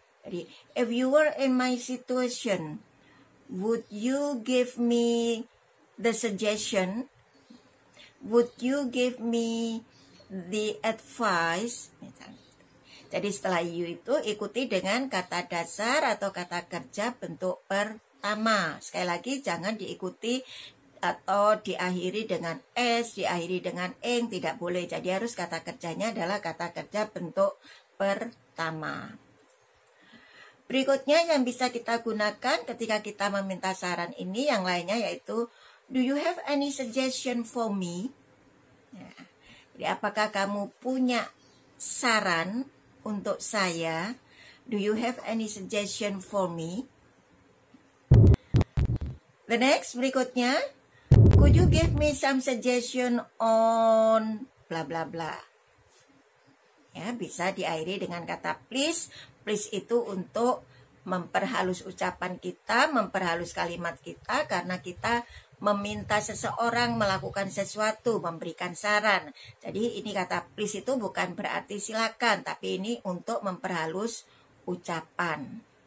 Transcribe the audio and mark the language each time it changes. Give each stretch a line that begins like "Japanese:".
English: Jadi, if you were in my situation, would you give me the suggestion? Would you give me the advice?
Indonesian: Jadi setelah you itu ikuti dengan kata dasar atau kata kerja bentuk pertama. Sekali lagi jangan diikuti atau diakhiri dengan s, diakhiri dengan ing, tidak boleh. Jadi harus kata kerjanya adalah kata kerja bentuk pertama. Berikutnya yang bisa kita gunakan ketika kita meminta saran ini yang lainnya yaitu
English: do you have any suggestion for me?
Indonesian: Ya. Jadi apakah kamu punya saran untuk saya?
English: Do you have any suggestion for me? The next berikutnya, could you give me some suggestion on bla bla bla?
Indonesian: Ya, bisa diakhiri dengan kata please. Please itu untuk memperhalus ucapan kita, memperhalus kalimat kita karena kita meminta seseorang melakukan sesuatu, memberikan saran. Jadi ini kata please itu bukan berarti silakan, tapi ini untuk memperhalus ucapan.